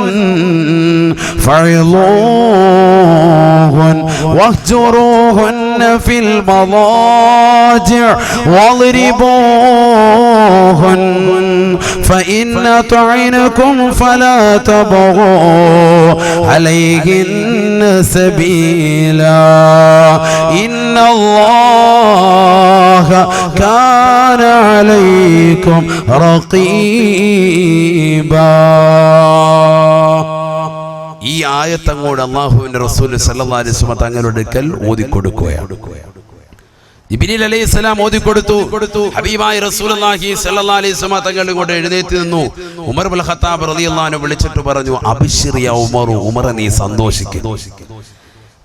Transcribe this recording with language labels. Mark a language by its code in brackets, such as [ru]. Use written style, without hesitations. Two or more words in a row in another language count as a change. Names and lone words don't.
[ar] فعظوهن واهجروهن في المضاجع واضربوهن فإن أطعنكم فلا تبغوا عليهن سبيلا إن الله كان عليكم رقيبا. [ml] ഈ ആയത്തങ്ങോട് അല്ലാഹുവിന്റെ റസൂൽ [ar] صلى الله عليه وسلم [ml] തങ്ങളുടെ അടുക്കൽ ഓതിക്കൊടുക്കുകയാണ്. ജിബ്രീൽ അലൈഹിസ്സലാം ഓതിക്കൊടുത്തു. ഹബീബായ [ar] رسول الله صلى الله عليه وسلم [ml] തങ്ങൾ ഇങ്ങോട്ട് എഴുന്നേറ്റ് നിന്നു. ഉമർ ഇബ്നുൽ ഖത്താബ് [ar] رضي الله عنه [ml] വിളിച്ചിട്ട് പറഞ്ഞു, [ar] أبشر يا عمر, [ml] ഉമർ നീ സന്തോഷിക്കുക.